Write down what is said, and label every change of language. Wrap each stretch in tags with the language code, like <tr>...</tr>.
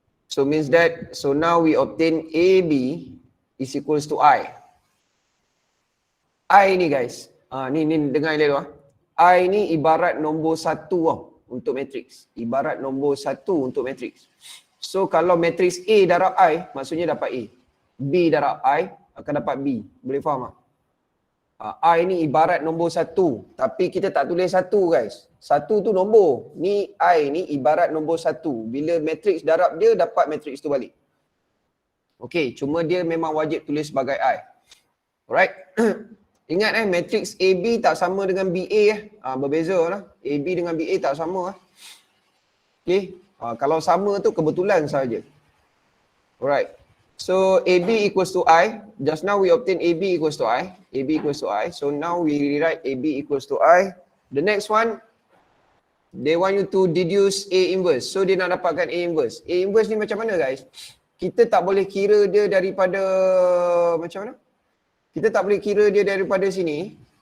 <en>So means that, so now we obtain AB is equals to I.</en> <ms>I ni guys, ni dengar dia dulu I ni ibarat nombor 1 untuk matrix. Ibarat nombor 1 untuk matrix. So kalau matrix A darab I, maksudnya dapat A. B darab I akan dapat B. Boleh faham tak? I ni ibarat nombor 1. Tapi kita tak tulis 1 guys. 1 tu nombor. Ni I ni ibarat nombor 1. Bila matrix darab dia, dapat matrix tu balik. Okay, cuma dia memang wajib tulis sebagai I. Alright. Ingat matrix AB tak sama dengan BA berbeza lah. AB dengan BA tak sama Okay. Kalau sama tu kebetulan saja. Alright.</ms> <en>So AB equals to I. Just now we obtain AB equals to I. AB equals to I. So now we rewrite AB equals to I. The next one, they want you to deduce A inverse.</en> <ms>So dia nak dapatkan A inverse. A inverse ni macam mana guys? Kita tak boleh kira dia daripada macam mana? Kita tak boleh kira dia daripada sini.</ms>